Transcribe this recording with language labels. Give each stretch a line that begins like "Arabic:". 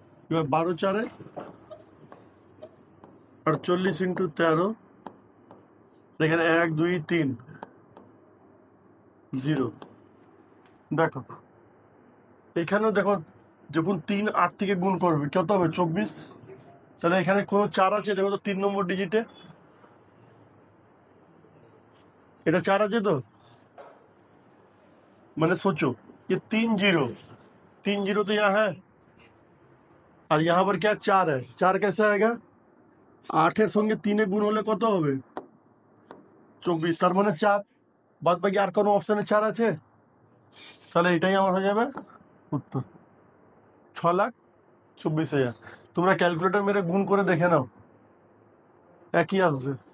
Bangla: এবার 12 4 48 ইন্টু 13, এখানে 1 2 3 0। দেখো এখানেও দেখো, যখন 3 8 থেকে গুণ করবে কত হবে? 24। তাহলে এখানে কোনো 4 আছে দেখো তো 3 নম্বর ডিজিটে, এটা 4 আছে তো,
Hindi: मैंने सोचो ये 3 जीरो तो यहाँ है, और यहाँ पर क्या 4 है। 4 कैसे आएगा?
Bangla: 8 संगे 3 गुण হলে কত হবে? 24। তার মানে 4। বাদ বাকি আর কোনো অপশনে 4 আছে? তাহলে এটাই আমার হয়ে যাবে উত্তর, 6,24,000। তোমরা ক্যালকুলেটর মেরে গুণ করে দেখে নাও, একই আসবে।